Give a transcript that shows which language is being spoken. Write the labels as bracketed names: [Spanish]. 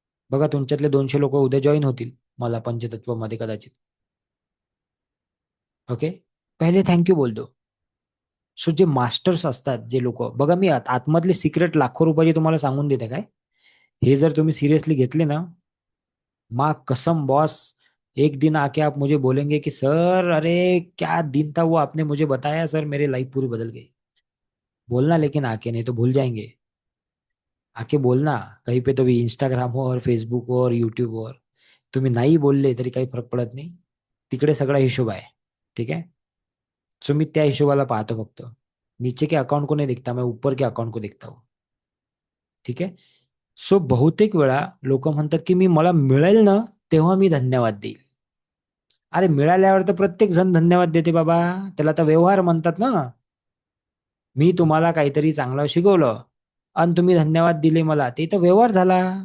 [Marathi] बघा तुमच्यातले 200 लोक उद्या जॉईन होतील मला पंचतत्वमध्ये कदाचित. ओके. [Hindi] पहिले थँक्यू बोल दो. [Marathi] सो जे मास्टर्स असतात, जे लोक, बघा मी आतमधले सिक्रेट लाखो रुपयाचे तुम्हाला सांगून देते काय, हे जर तुम्ही सिरियसली घेतले ना, मा कसम बॉस, [Hindi] एक दिन आके आप मुझे बोलेंगे कि सर अरे क्या दिन था वो, आपने मुझे बताया सर, मेरी लाइफ पूरी बदल गई। बोलना लेकिन आके, नहीं तो भूल जाएंगे। आके बोलना, कहीं पे तो भी इंस्टाग्राम हो और फेसबुक हो और युट्यूब हो, [Marathi] तुम्ही नाही बोलले तरी काही फरक पडत नाही, तिकडे सगळा हिशोब आहे. ठीक आहे. सो मी त्या हिशोबाला पाहतो फक्त. [Hindi] नीचे के अकाउंट को नहीं देखता, मैं ऊपर के अकाउंट को देखता हूँ. [Marathi] ठीक आहे. सो बहुतेक वेळा लोक म्हणतात की मी, मला मिळेल ना तेव्हा मी धन्यवाद देईल. अरे मिळाल्यावर तर प्रत्येक जण धन्यवाद देते बाबा. त्याला तर व्यवहार म्हणतात ना. मी तुम्हाला काहीतरी चांगलं शिकवलं आणि तुम्ही धन्यवाद दिले मला, ते तर व्यवहार झाला.